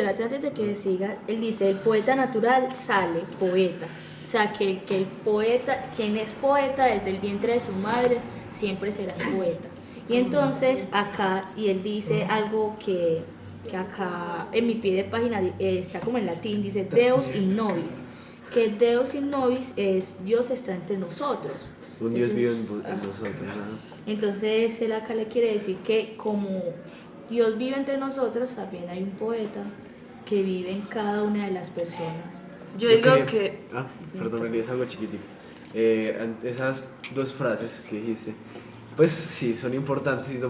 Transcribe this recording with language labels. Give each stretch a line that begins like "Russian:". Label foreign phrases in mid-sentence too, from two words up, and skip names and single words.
Spanish: espérate, antes de que siga, él dice, el poeta natural sale poeta. O sea, que el poeta, quien es poeta desde el vientre de su madre, siempre será poeta. Y entonces acá, y él dice algo que acá en mi pie de página está como en latín, dice
Latin: Deus in nobis.
Spanish: Que
Latin: Deus in nobis
Spanish: es Dios está entre nosotros. un Dios Entonces, vive en nosotros, ¿no? entonces él acá le quiere decir que como Dios vive entre nosotros, también hay un poeta que vive en cada una de las personas. Yo digo quería- que... Perdón, María, es algo chiquitico. Esas dos frases que dijiste, pues sí, son importantes, ¿no?